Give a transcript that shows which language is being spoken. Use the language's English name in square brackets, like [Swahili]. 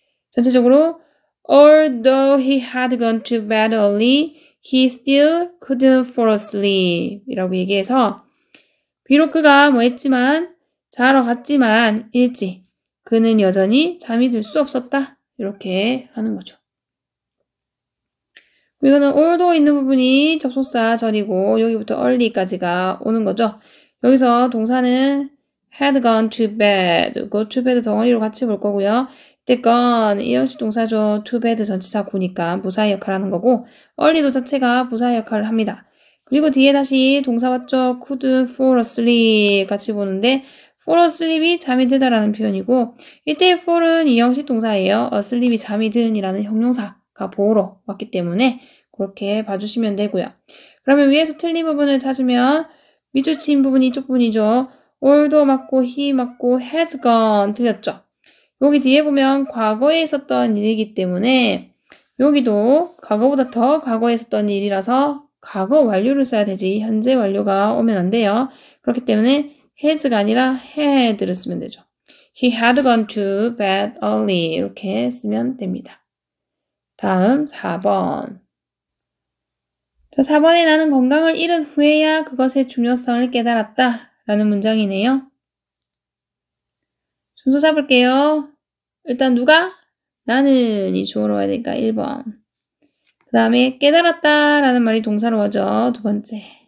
[Korean] 전체적으로 [English] although he had gone to bed early, he still couldn't fall asleep [Korean] 이라고 얘기해서 비록 그가 했지만 자러 갔지만 일찍 그는 여전히 잠이 들 수 없었다 이렇게 하는 거죠. 이거는 although 있는 부분이 접속사 절이고 여기부터 early까지가 오는 거죠. 여기서 동사는 had gone to bed, go to bed 덩어리로 같이 볼 거고요. 이때 gone 이형식 동사죠. to bed 전치사 구니까 부사의 역할을 하는 거고 early도 자체가 부사의 역할을 합니다. 그리고 뒤에 다시 동사 왔죠. couldn't fall asleep 같이 보는데 fall asleep이 잠이 들다라는 표현이고 이때 fall은 이형식 동사예요. asleep이 잠이 든이라는 형용사가 보호로 왔기 때문에 그렇게 봐주시면 되고요. 그러면 위에서 틀린 부분을 찾으면 밑줄 친 부분이 이쪽 부분이죠. all도 맞고 he 맞고 has gone 틀렸죠. 여기 뒤에 보면 과거에 있었던 일이기 때문에 여기도 과거보다 더 과거에 있었던 일이라서 과거 완료를 써야 되지 현재 완료가 오면 안 돼요. 그렇기 때문에 has가 아니라 had를 쓰면 되죠. [English] He had gone to bed early [Korean] 이렇게 쓰면 됩니다. 다음 4번. 자, 4번에 나는 건강을 잃은 후에야 그것의 중요성을 깨달았다 라는 문장이네요. 순서 잡을게요. 일단 누가? 나는이 주어로 와야 되니까 1번. 그 다음에 깨달았다 라는 말이 동사로 와죠. 두 번째.